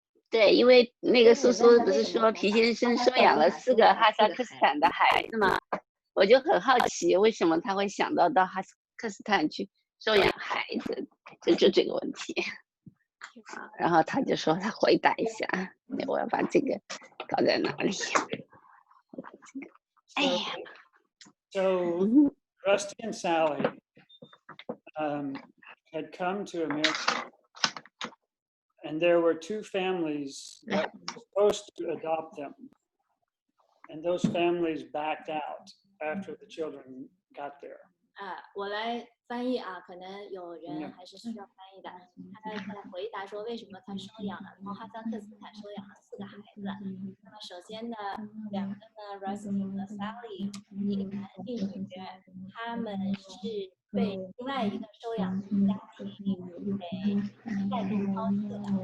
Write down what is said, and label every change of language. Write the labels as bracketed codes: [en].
[zh] 对，因为那个叔叔不是说皮先生收养了4个哈萨克斯坦的孩子嘛，我就很好奇为什么他会想到哈萨克斯坦去收养孩子，就这个问题。然后他就说他回答一下，我要把这个搞在哪里？哎呀。 [en] So Rusty and Sally had come to America, and there were 2 families that were supposed to adopt them, and those families backed out after the children got there. [zh] 我来翻译啊，可能有人还是需要翻译的。他在回答说为什么他收养了，从哈萨克斯坦收养了4个孩子。那么首先呢，2个呢 ，Rusty 和 Sally， 一个男一女，他们是被另外一个收养家庭给带动抛弃的。